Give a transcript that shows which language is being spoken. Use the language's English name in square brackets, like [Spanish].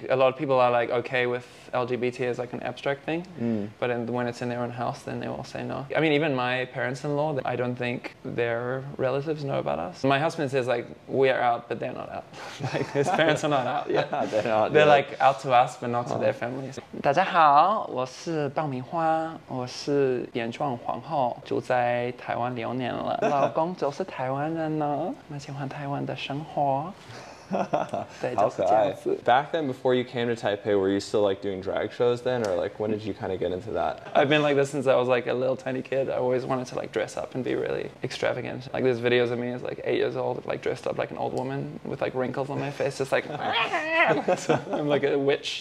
[English] a lot of people are like okay with LGBT as like an abstract thing, but when it's in their own house, then they will say no. I mean, even my parents-in-law, I don't think their relatives know about us. My husband says like we're out, but they're not out. Like his parents are not out yet. They're not. They're like out to us, but not to their families. [Chinese] 大家好，我是爆米花，我是变装皇后，住在台湾6年了，老公就是台湾人呢，蛮喜欢台湾的生活。对，就是这样子。 [English] Back then, before you came to Taipei, were you still like doing drag shows then, or like when did you kind of get into that? I've been like this since I was like a little tiny kid. I always wanted to like dress up and be really extravagant. Like there's videos of me as like 8 years old, like dressed up like an old woman with like wrinkles on my face, just like so I'm like a witch.